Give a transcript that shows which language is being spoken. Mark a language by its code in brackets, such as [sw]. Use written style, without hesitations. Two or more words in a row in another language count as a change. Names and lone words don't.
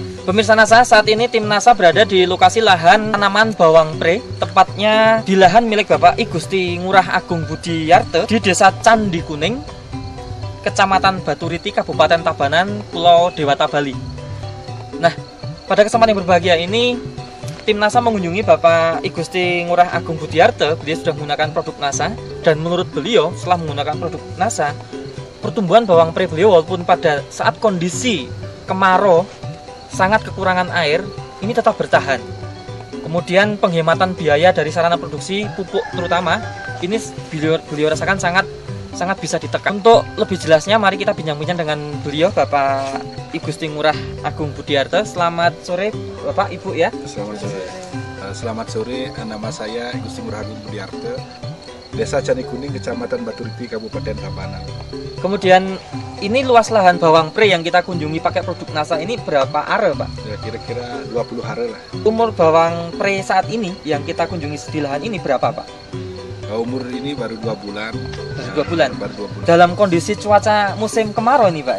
[id] Pemirsa NASA, saat ini tim NASA berada di lokasi lahan tanaman bawang pre, tepatnya di lahan milik Bapak I Gusti Ngurah Agung Budiyarte di Desa Candi Kuning, Kecamatan Baturiti, Kabupaten Tabanan, Pulau Dewata, Bali. Nah, pada kesempatan yang berbahagia ini, tim NASA mengunjungi Bapak I Gusti Ngurah Agung Budiyarte. Beliau sudah menggunakan produk NASA, dan menurut beliau setelah menggunakan produk NASA, pertumbuhan bawang pre beliau walaupun pada saat kondisi kemarau sangat kekurangan air, ini tetap bertahan. Kemudian penghematan biaya dari sarana produksi pupuk terutama ini beliau rasakan sangat bisa ditekan. Untuk lebih jelasnya mari kita bincang-bincang dengan beliau, Bapak I Gusti Ngurah Agung Budiyarte. Selamat sore Bapak Ibu ya. Selamat sore, nama saya I Gusti Ngurah Agung Budiyarte, Desa Candi Kuning, Kecamatan Baturiti, Kabupaten Tabanan. Kemudian ini luas lahan bawang pre yang kita kunjungi pakai produk NASA ini berapa are, Pak? Ya, kira-kira 20 are lah. Umur bawang pre saat ini yang kita kunjungi di lahan ini berapa, Pak? Umur ini baru 2 bulan. Baru 2 bulan? Baru 2 bulan. Dalam kondisi cuaca musim kemarau ini, Pak ya?